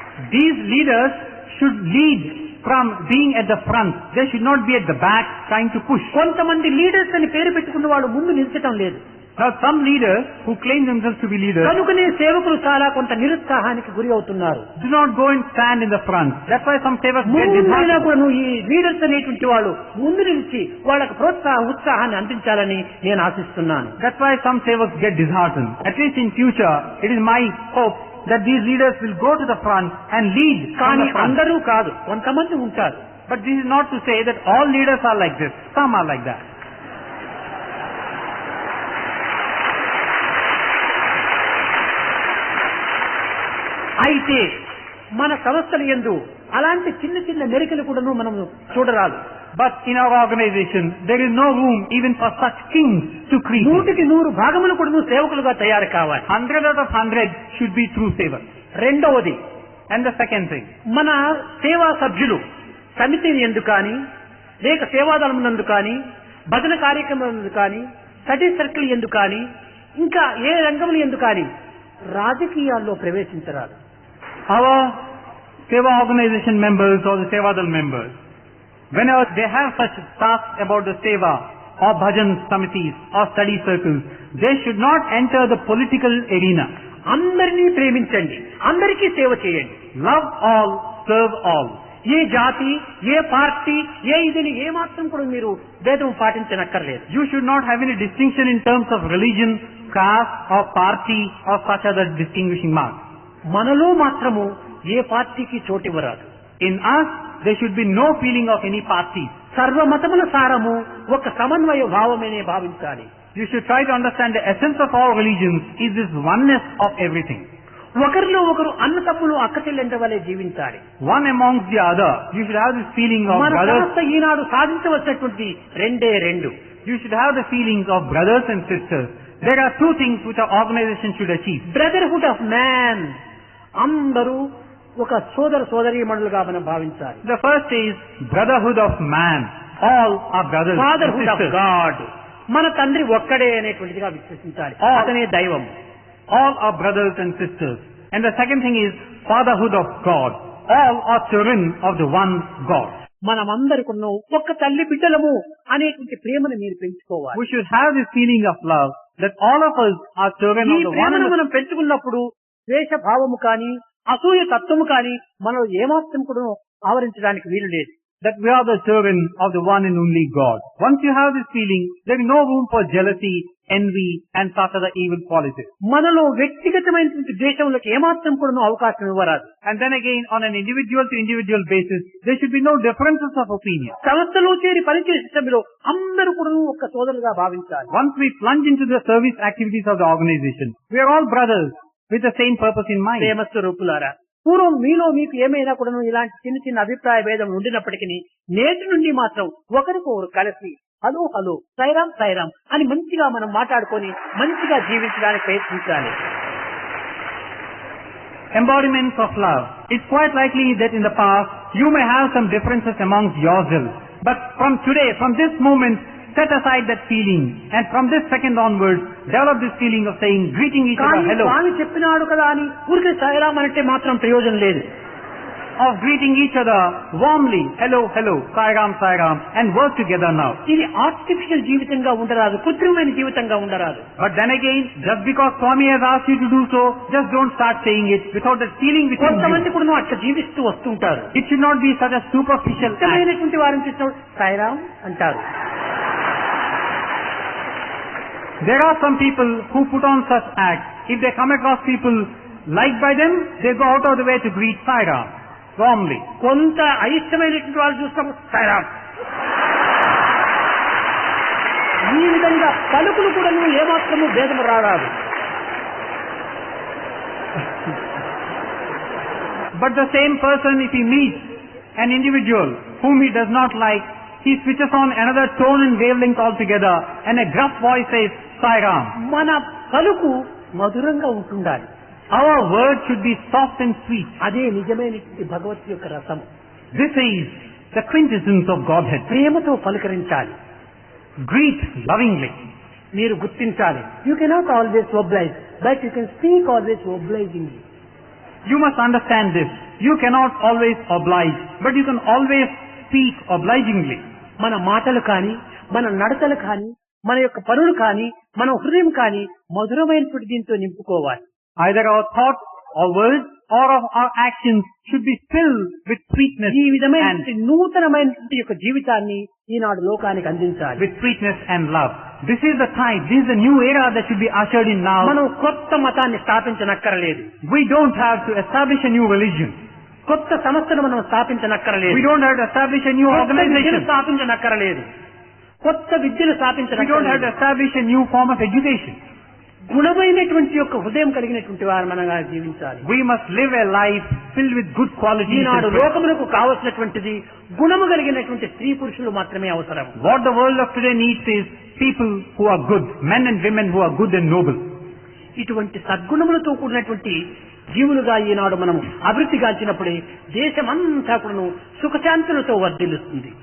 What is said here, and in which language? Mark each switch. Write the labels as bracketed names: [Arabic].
[English] These leaders should lead from being at the front. They should not be at the back trying to push. [Telugu] కొంతమంది leaders అని పేరు పెట్టుకున్న వాళ్ళు ముందు నిల్చటం లేదు. [English] Now some leaders who claim themselves to be leaders [Telugu] కనుకనే సేవకులు చాలా కొంత నిరుత్సాహానికి గురి అవుతున్నారు. [English] do not go and stand in the front. That's why some savers get [Telugu] ముందుైనా [English] disheartened. [Telugu] కూడా ఈ లీడర్స్ అనేటువంటి వాళ్ళు ముందు నిలిచి వాళ్ళకు ఉత్సాహాన్ని అందించాలని నేను ఆశిస్తున్నాను. [English] That's why some savers get disheartened. At least in future, it is my hope that these leaders will go to the front and lead from [Telugu] కానీ [English] the front. [Telugu] అందరూ కాదు, కొంతమంది ఉంటారు. [English] But this is not to say that all leaders are like this. Some are like that. [Telugu] అయితే మన సంస్థల యందు అలాంటి చిన్న చిన్న మెరికలు కూడాను మనం చూడరాదు. [English] But in our organization, there is no room even for such kings to creep. [Telugu] 100కి 100 భాగములు కూడాను సేవకులుగా తయారు కావాలి. [English] 100 out of 100 should be true savers. [Telugu] రెండవది, [English] And the second thing, [Telugu] మన సేవా సభ్యులు సమితి యందు కానీ, లేక సేవాదళం నందు కానీ, భజన కార్యక్రమం నందు కానీ, స్టడీ సర్కిల్ యందు కానీ, ఇంకా ఏ రంగముల యందు కానీ రాజకీయాల్లో ప్రవేశించరాదు. [English] our Seva organization members or the Sevadal members, whenever they have such tasks about the Seva or bhajan samitis or study circles, they should not enter the political arena. [Telugu] అందరినీ ప్రేమించండి, అందరికీ సేవ చేయండి. [English] Love all, serve all. [Telugu] ఏ జాతి, ఏ party, ఏ ఇదిని ఏ మాత్రం కూడా మీరు భేదం పాటించనక్కర్లేదు. [English] You should not have any distinction in terms of religion, caste or party or such other distinguishing marks. [Telugu] మనలో మాత్రము ఏ పార్టీకి చోటివ్వరాదు. [English] In us, there should be no feeling of any party. [Telugu] సర్వమతముల సారము ఒక సమన్వయ భావమనే భావించాలి. [English] You should try to understand the essence of all religions is this oneness of everything. [Telugu] ఒకరిలో ఒకరు అన్న తమ్ములు అక్క చెల్లెంట వలె జీవించాలి. [English] One amongst the other, you should have this feeling of [Telugu] మన [English] brothers. [Telugu] సంస్థ ఈనాడు సాధించవలసినటువంటి రెండే రెండు. [English] You should have the feelings of brothers and sisters. There are two things which our organization should achieve. Brotherhood of man, [Telugu] అందరూ ఒక సోదరీమణులుగా మనం భావించాలి. [English] The first is brotherhood of man. All are brothers and fatherhood of sisters. [Telugu] God, మన తండ్రి ఒక్కడే అనేటువంటిదిగా విశ్వసించాలి. అతనే దైవం. [English] All are brothers and sisters. And the second thing is fatherhood of God. All are children of the one God. [Telugu] మనమందరికున్న ఒక్క తల్లి బిడ్డలము అనేటువంటి ప్రేమను మీరు పెంచుకోవాలి. [English] We should have this feeling of love that all of us are children [Telugu] ఈ [English] of the one [Telugu] ప్రేమను [English] and the [Telugu] మనం పెంచుకున్నప్పుడు ద్వేష భావము కానీ, అసూయ తత్వము కానీ మనలో ఏమాత్రం కూడా ఆవరించడానికి వీలు లేదు. [English] that we are the children of the one and only God. Once you have this feeling, there is no room for jealousy, envy and such other evil qualities. [Telugu] మనలో వ్యక్తిగతమైనటువంటి ద్వేషములకు ఏమాత్రం కూడా అవకాశం ఇవ్వరాదు. [English] And then again, on an individual to individual basis, there should be no differences of opinion. [Telugu] సంస్థలో చేరి పనిచేసే సమయంలో అందరూ కూడా ఒక సోదరులుగా భావించాలి. [English] Once we plunge into the service activities of the organization, we are all brothers with the same purpose in mind. [Telugu] ప్రేమ స్వరూపులారా, పూర్వం మీలో మీకు ఏమైనా కూడా ఇలాంటి చిన్న చిన్న అభిప్రాయ భేదం ఉండినప్పటికీ నేటి నుండి మాత్రం ఒకరికొకరు కలిసి హలో హలో సైరామ్ సైరామ్ అని మంచిగా మనం మాట్లాడుకొని మంచిగా జీవించడానికి ప్రయత్నించాలి. [English] Embodiments of love. It's quite likely that in the past you may have some differences amongst yourselves. But from today, from this moment, set aside that feeling. And from this second onwards, develop this feeling of saying, greeting each [Telugu] కానీ [English] other, hello. [Telugu] స్వామి చెప్పినాడు కదా అని ఊరికే సైరామ్ అంటే మాత్రం ప్రయోజనం లేదు. [English] Of greeting each other warmly, hello, hello, Sairam, Sairam, and work together now. [Telugu] ఇది ఆర్టిఫిషియల్ జీవితంగా ఉండరాదు, కృత్రిమైన జీవితంగా ఉండరాదు. [English] But then again, just because Swami has asked you to do so, just don't start saying it without that feeling within you. [Telugu] కొంతమంది కూడా అట్లా జీవిస్తూ వస్తుంటారు. [English] It should not be such a superficial act. [Telugu] ఇష్టమైనటువంటి వారిని చూసినప్పుడు సైరామ్ అంటారు. [English] There are some people who put on such acts. If they come across people liked by them, they go out of the way to greet Sai Ram warmly. [Telugu] కొంత అయిష్టమైనటువంటి వాళ్ళు చూసినప్పుడు సాయిరామ్. ఈ విధంగా పలుకులు కూడా ఏమాత్రము భేదము రారాదు. [English] But the same person, if he meets an individual whom he does not like, he switches on another tone and wavelength altogether, and a gruff voice says, Sai Ram. [Telugu] మన పలుకు మధురంగా ఉంటుండాలి. [English] Our word should be soft and sweet. [Telugu] అదే నిజమైనటువంటి భగవత్ యొక్క రసం. [English] This is the quintessence of Godhead. [Telugu] ప్రేమతో పలకరించాలి. [English] Greet lovingly. [Telugu] మీరు గుర్తించాలి. [English] You cannot always oblige, but you can speak always obligingly. You must understand this. You cannot always oblige, but you can always speak obligingly. [Telugu] మన మాటలు కానీ, మన నడతలు కానీ, మన యొక్క పనులు కానీ, మన హృదయం కానీ మధురమైనటువంటి దీంతో నింపుకోవాలి. [English] Either our thoughts or words or of our actions should be filled with sweetness [Telugu] ఈ విధమైన [English] and [Telugu] నూతనమైనటువంటి యొక్క జీవితాన్ని ఈనాడు లోకానికి అందించాలి. [English] with sweetness and love. This is the time, this is the new era that should be ushered in now. [Telugu] మనం కొత్త మతాన్ని స్థాపించనక్కరలేదు. [English] We don't have to establish a new religion. [Telugu] కొత్త సంస్థను మనం స్థాపించనక్కరలేదు. [English] We don't have to establish a new organization. [Telugu] స్థాపించనక్కరలేదు. కొత్త విద్యను [English] We don't have to [Telugu] స్థాపించనక్కరలేదు. [English] establish a new form of education. [Telugu] గుణమైనటువంటి యొక్క హృదయం కలిగినటువంటి వారు మనగా జీవించాలి. [English] We must live a life filled with good qualities. [Telugu] Eenadu [English] and faith. [Telugu] లోకములకు కావలసినటువంటిది గుణము కలిగినటువంటి స్త్రీ పురుషులు మాత్రమే అవసరం. [English] What the world of today needs is people who are good, men and women who are good and noble. [Telugu] ఇటువంటి సద్గుణములతో కూడినటువంటి జీవులుగా ఈనాడు మనం అభివృద్ధి గాంచినప్పుడే దేశమంతా కూడాను సుఖశాంతులతో వర్ధిల్లుతుంది.